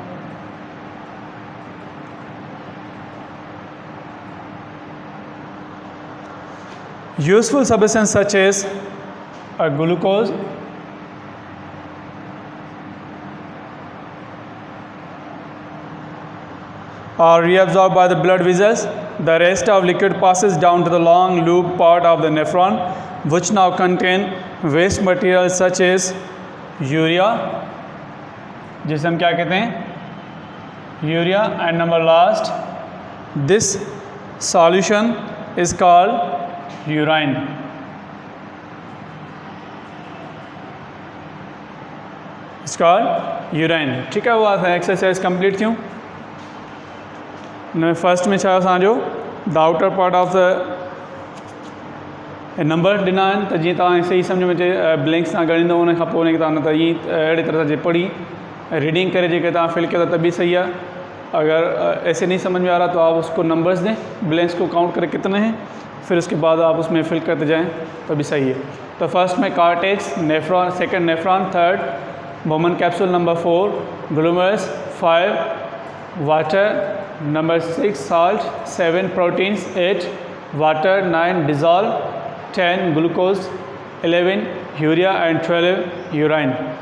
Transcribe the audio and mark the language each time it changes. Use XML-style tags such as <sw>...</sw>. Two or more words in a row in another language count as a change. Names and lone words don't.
<en>useful substances such as glucose are reabsorbed by the blood vessels। The rest of liquid passes down to the long loop part of the nephron, which now contain waste materials such as urea,</en> <ur>جسے ہم کیا کہتے ہیں، یوریا.</ur> <en>And number last, this solution is called urine. It's called urine.</en> <ur>ٹھیک ہے، وہ</ur> <en>exercise complete</en> <ur>थियूं।</ur> <sd>फर्स्ट में छा असांजो</sd> <en>the outer part of the number</en> <sd>ॾिना आहिनि त जीअं तव्हां सही सम्झ में अचे ब्लैंक्स सां ॻणींदो उन खां पोइ उनखे तव्हां न त ईअं अहिड़ी तरह से पढ़ी रीडिंग करे जेके तव्हां फिल किया</sd> <ur>تب بھی صحیح ہے. اگر ایسے نہیں سمجھ میں آ رہا تو آپ اس کو نمبرز دیں، بلینکس کو کاؤنٹ کریں کتنے ہیں، پھر اس کے بعد آپ اس میں فل کرتے جائیں تبھی صحیح ہے.</ur> <en>to first mein cortex, nephron, second nephron, third woman capsule, number 4 glomerus, 5 water, number 6 salt, 7 proteins, 8 water, 9 dissolve, 10 glucose, 11 urea and 12 urine.</en>